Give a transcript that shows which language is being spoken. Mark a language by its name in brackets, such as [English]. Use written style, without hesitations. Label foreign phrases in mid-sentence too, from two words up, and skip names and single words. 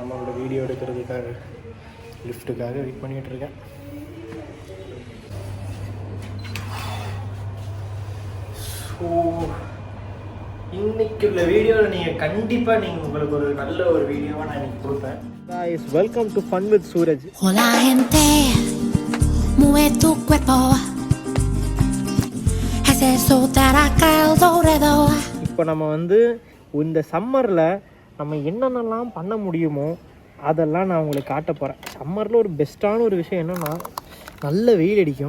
[Tamil] நம்மளோட வீடியோ எடுக்கிறதுக்காக லிஃப்ட்டுக்காக வெயிட் பண்ணிகிட்டு இருக்கேன். ஸோ இன்னைக்கு உள்ள வீடியோவில் நீங்கள் கண்டிப்பாக உங்களுக்கு ஒரு நல்ல ஒரு வீடியோவாக நான் இன்னைக்கு கொடுப்பேன். [English] guys, welcome to Fun with Suraj. [Spanish] Hola gente, mueve tu cuerpo, haz eso taraca alrededor. [Tamil] இப்போ நம்ம இந்த சம்மரில் நம்ம என்னென்னலாம் பண்ண முடியுமோ அதெல்லாம் நான் உங்களுக்கு காட்ட போகிறேன். சம்மரில் ஒரு பெஸ்ட்டான ஒரு விஷயம் என்னென்னா, நல்ல வெயில் அடிக்கும்.